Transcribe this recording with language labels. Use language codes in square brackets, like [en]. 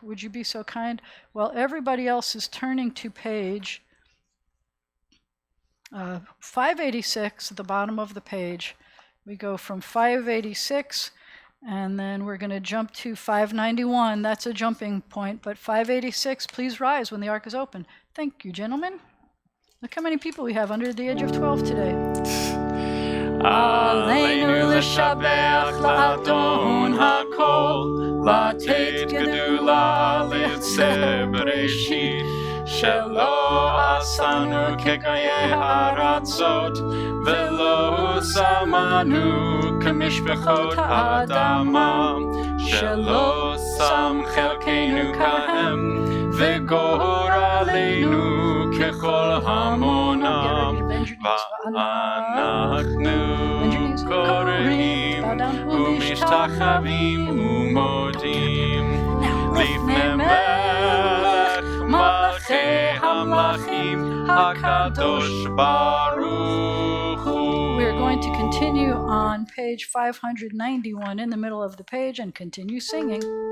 [en] Would you be so kind? While everybody else is turning to page 586 at the bottom of the page. We go from 586 And then we're going to jump to 591. That's a jumping point. But 586, please rise when the ark is open. Thank you, gentlemen. Look how many people we have under the age of 12 today. [he] Aleinu l'shabeach la'adon hakol, לתת גדולה ליוצא בראשית, שלא עשנו כגויי הארצות, ולא שמנו כמשפחות האדמה, שלא שם חלקנו כהם, וגורלנו ככל המונם, ואנחנו קוראים ומשתחווים ומודים לפני מלך מלכי המלכים הקדוש ברוך הוא. [en] We're going to continue on page 591 in the middle of the page and continue singing.